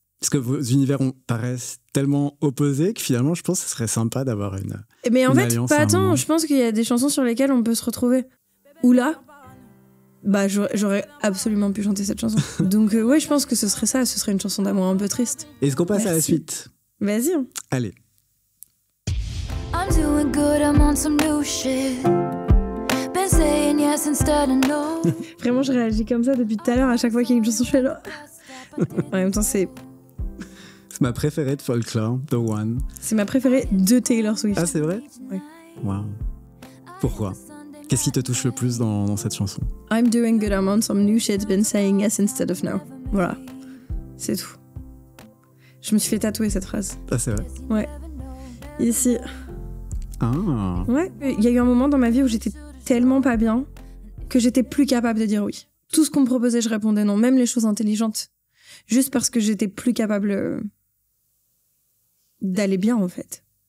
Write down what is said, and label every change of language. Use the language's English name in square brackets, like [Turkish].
[French] Parce que vos univers paraissent tellement opposés que finalement, je pense que ce serait sympa d'avoir une. Mais en fait, alliance pas tant. Je pense qu'il y a des chansons sur lesquelles on peut se retrouver. Ou là, j'aurais absolument pu chanter cette chanson. Donc ouais, je pense que ce serait ça. Ce serait une chanson d'amour un peu triste. Est-ce qu'on passe à la suite? Vas-y. Allez. [English] I'm doing good, I'm on some new shit. Been saying yes instead of no. [French] Vraiment, je réagis comme ça depuis tout à l'heure. À chaque fois qu'il y a une chanson, je fais genre... En même temps, c'est ma préférée de Folklore, The One. C'est ma préférée de Taylor Swift. Ah, c'est vrai? Oui. Waouh. Pourquoi? Qu'est-ce qui te touche le plus dans cette chanson? [English] I'm doing good, I'm on some new shit, been saying yes instead of no. [French] Voilà, c'est tout. Je me suis fait tatouer cette phrase. Ah, c'est vrai? Ouais. Ici. Ah. Ouais, il y a eu un moment dans ma vie où j'étais tellement pas bien que j'étais plus capable de dire oui. Tout ce qu'on me proposait, je répondais non, même les choses intelligentes. Juste parce que j'étais plus capable d'aller bien, en fait.